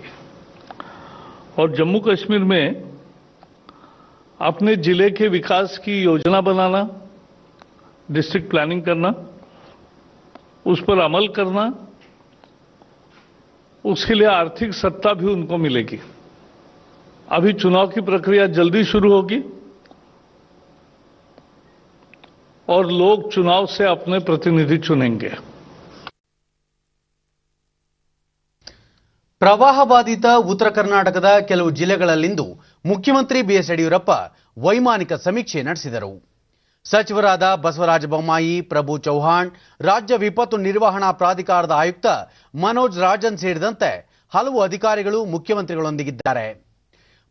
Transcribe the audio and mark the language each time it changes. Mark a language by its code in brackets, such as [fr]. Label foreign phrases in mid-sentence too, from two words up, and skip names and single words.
[hi] और जम्मू कश्मीर में अपने जिले के विकास की योजना बनाना, [en] district planning [hi] करना, उस पर अमल करना, उसके लिए आर्थिक सत्ता भी उनको मिलेगी. अभी चुनाव की प्रक्रिया जल्दी शुरू होगी और लोग चुनाव से अपने प्रतिनिधि चुनेंगे. [kn] ಪ್ರವಾಹ ಬಾಧಿತ ಉತ್ತರ ಕರ್ನಾಟಕದ ಕೆಲವು ಜಿಲ್ಲೆಗಳಲ್ಲಿಂದು ಮುಖ್ಯಮಂತ್ರಿ ಬಿಎಸ್ ಯಡಿಯೂರಪ್ಪ ವೈಮಾನಿಕ ಸಮೀಕ್ಷೆ ನಡೆಸಿದರು. ಸಚಿವರಾದ ಬಸವರಾಜ ಬೊಮ್ಮಾಯಿ, ಪ್ರಭು ಚೌಹಾಣ್, ರಾಜ್ಯ ವಿಪತ್ತು ನಿರ್ವಹಣಾ ಪ್ರಾಧಿಕಾರದ ಆಯುಕ್ತ ಮನೋಜ್ ರಾಜನ್ ಸೇರಿದಂತೆ ಹಲವು ಅಧಿಕಾರಿಗಳು ಮುಖ್ಯಮಂತ್ರಿಗಳೊಂದಿಗಿದ್ದಾರೆ.